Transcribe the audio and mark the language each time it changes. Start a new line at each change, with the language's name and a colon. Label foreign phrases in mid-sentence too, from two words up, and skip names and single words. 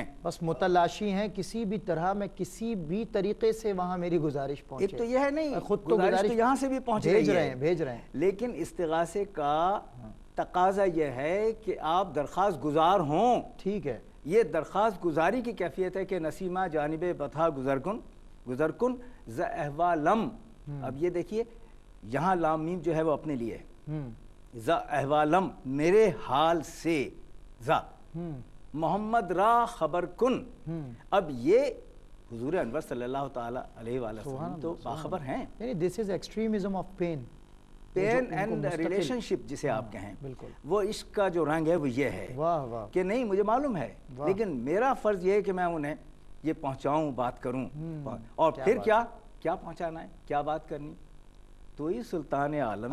Urdu: بس متلاشی ہیں کسی بھی طرح میں، کسی بھی طریقے سے وہاں میری گزارش پہنچے۔ ایک تو یہ ہے نہیں، خود تو گزارش تو یہاں سے بھی پہنچ رہی ہے، بھیج رہے ہیں، لیکن استغاثے کا تقاضا یہ ہے کہ آپ درخواست گزار ہوں۔ ٹھیک ہے، یہ درخواست گزاری کی کیفیت ہے کہ
Persian: نسیمہ جانب بطحا گزر کن ز احوالم۔
Urdu: اب یہ دیکھیے یہاں لام میم جو ہے وہ اپنے لیے ہے،
Persian: ز احوالم
Urdu: میرے حال سے،
Persian: ز محمد را خبر کن۔
Urdu: اب یہ حضور انور صلی اللہ تعالی علیہ وآلہ وسلم تو باخبر ہیں،
English: یعنی this is extremism of pain and relationship
Urdu: جسے آپ کہیں، بالکل، وہ عشق کا جو رنگ ہے وہ یہ ہے واہ واہ، کہ نہیں مجھے معلوم ہے، لیکن میرا فرض یہ ہے کہ میں انہیں یہ پہنچاؤں، بات کروں، اور پھر کیا پہنچانا ہے، کیا بات کرنی، تو ہی سلطان عالم